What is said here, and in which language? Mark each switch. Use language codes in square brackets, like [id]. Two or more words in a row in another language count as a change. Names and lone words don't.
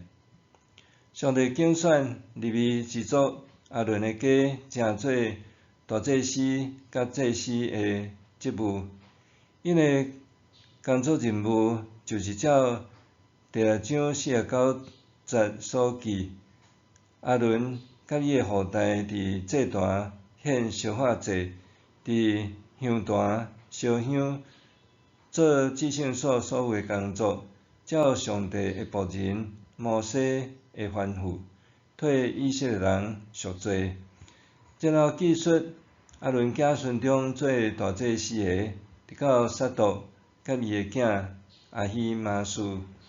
[nan] 上帝拣选利未支族阿伦的家，成做大祭司甲祭司的职务。因的工作任务就是照第6章49节所记，阿伦甲伊的后代伫祭坛献烧化祭，伫香坛烧香，做至圣所所有的工作，照上帝的仆人摩西的吩咐，替以色列人赎罪。然后记述阿伦子孙中做大祭司的，直到撒督甲伊的囝阿希玛斯。